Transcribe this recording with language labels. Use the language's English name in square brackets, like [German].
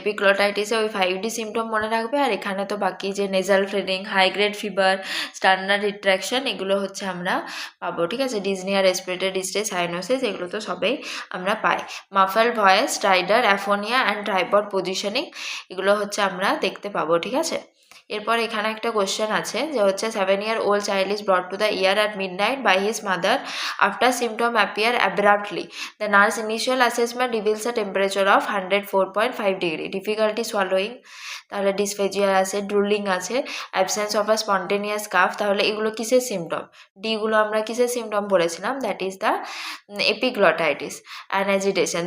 [Bangla] এপিগ্লোটাইটিসে ওই 5D symptom মনে রাখবে, আর এখানে তো বাকি যে nasal ফ্লেরিং, high grade fever, স্টার্নার retraction, এগুলো হচ্ছে আমরা পাবো, ঠিক আছে। ডিজনিয়া, রেসপিরেটরি ডিস্ট্রেস, সাইনোসিস, এগুলো তো সবেই আমরা পাই। [English] muffled voice, stridor, aphonia and tripod positioning, [Bangla] এগুলো হচ্ছে আমরা দেখতে পাবো, ঠিক আছে। এরপর এখানে একটা কোয়েশ্চেন আছে যে হচ্ছে [English] 7-year-old child is brought to the ER at midnight by his mother after symptom appear abruptly. The nurse initial assessment reveals a temperature of 104.5 degree, difficulty swallowing, [Bangla] তাহলে ডিসফেজিয়া আছে, ড্রুলিং আছে, [English] absence of a spontaneous cough, [Bangla] তাহলে এগুলো কিসের symptom? ডিগুলো আমরা কিসের symptom বলেছিলাম? [English] That is the epiglottitis and agitation.